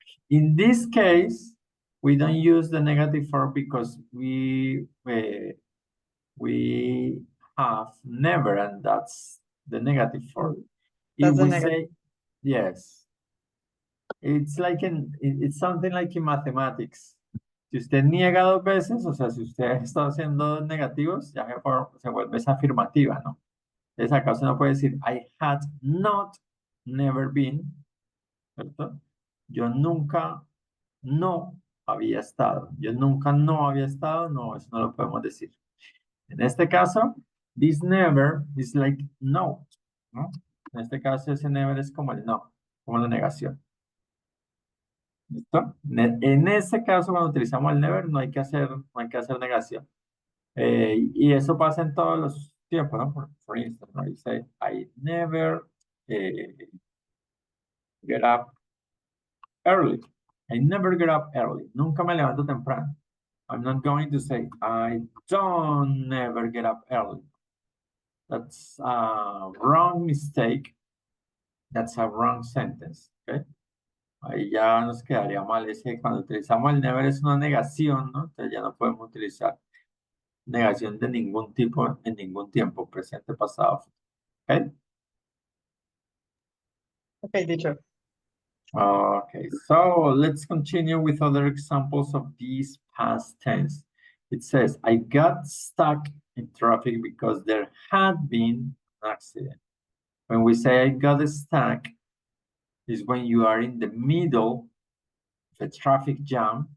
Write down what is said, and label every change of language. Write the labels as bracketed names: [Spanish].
[English] In this case, we don't use the negative form because we have never, and that's the negative form. If we say, yes, it's like it's something like in mathematics. [Spanish] Si usted niega dos veces, o sea, si usted está haciendo dos negativos, ya se vuelve esa afirmativa, ¿no? Entonces acá usted no puede decir, [English] I had not never been, [Spanish] ¿cierto? Yo nunca no había estado. Yo nunca no había estado, no, eso no lo podemos decir. En este caso, [English] this never is like no, [Spanish] ¿no? En este caso, ese never es como el no, como la negación. ¿Listo? En ese caso, cuando utilizamos el never, no hay que hacer negación. Y eso pasa en todos los tiempos, ¿no? [English] For instance, ¿no? Dice, I never get up early. I never get up early. [Spanish] Nunca me levanto temprano. [English] I'm not going to say, I don't never get up early. That's a wrong mistake. That's a wrong sentence, okay? [Spanish] Ahí ya nos quedaría mal ese, cuando utilizamos el never es una negación, ¿no? Entonces ya no podemos utilizar. negación de ningún tipo en ningún tiempo, presente, pasado. [English] Okay? Okay, teacher. Okay, so let's continue with other examples of these past tense. It says, I got stuck in traffic because there had been an accident. When we say I got stuck, is when you are in the middle of a traffic jam.